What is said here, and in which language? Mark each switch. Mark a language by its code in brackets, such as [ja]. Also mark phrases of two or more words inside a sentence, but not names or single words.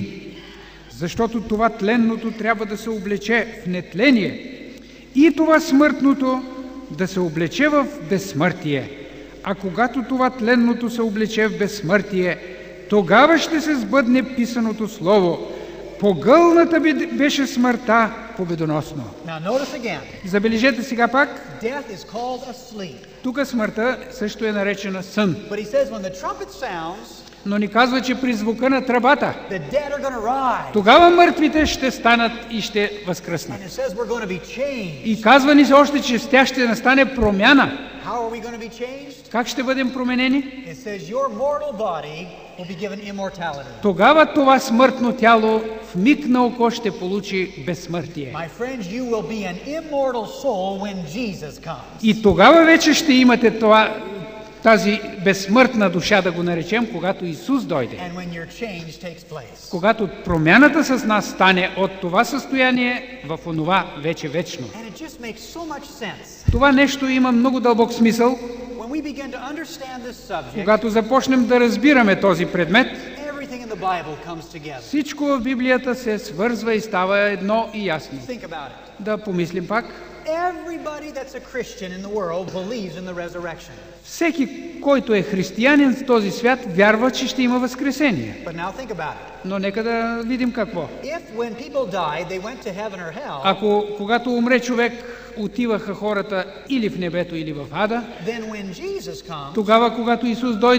[bg] Защото това тленното трябва да се облече в нетление и това смъртното да се облече в безсмъртие. А когато това тленното се облече в безсмъртие, тогава ще се сбъдне писаното слово. Погълната беше смъртта победоносно. [en] Now notice again. [bg] Забележете сега пак, [en] Death is called a sleep. [bg] тук смъртта също е наречена сън. [en] But he says when the trumpet sounds, [bg] Но ни казва, че при звука на тръбата, [en] the dead are going to rise. [bg] тогава мъртвите ще станат и ще възкръснат. [en] And it says we're going to be changed. [bg] И казва ни се още, че с тях ще настане промяна. [en] How are we going to be changed? [bg] Как ще бъдем променени? [en] It says your mortal body will be given immortality. [bg] Тогава това смъртно тяло в миг на око ще получи безсмъртие. [en] My friends, you will be an immortal soul when Jesus comes. [bg] И тогава вече ще имате тази безсмъртна душа, да го наречем, когато Исус дойде. [en] And when your change takes place. [bg] Когато промяната с нас стане от това състояние в онова вече вечно. [en] And it just makes so much sense. [bg] Това нещо има много дълбок смисъл. [en] When we begin to understand this subject, [bg] Когато започнем да разбираме този предмет, [en] everything in the Bible comes together. [bg] всичко в Библията се свързва и става едно и ясно. [en] Think about it. [bg] Да помислим пак. [en] Everybody that's a Christian in the world believes in the resurrection. [bg] Всеки, който е християнин в този свят, вярва, че ще има възкресение. [en] But now think about it. [bg] Но нека да видим какво. [en] If when people died, they went to heaven or hell, [bg] Ако когато умре човек, отиваха хората или в небето, или в ада, [en] then when Jesus comes, [bg] тогава, когато Исус дойде,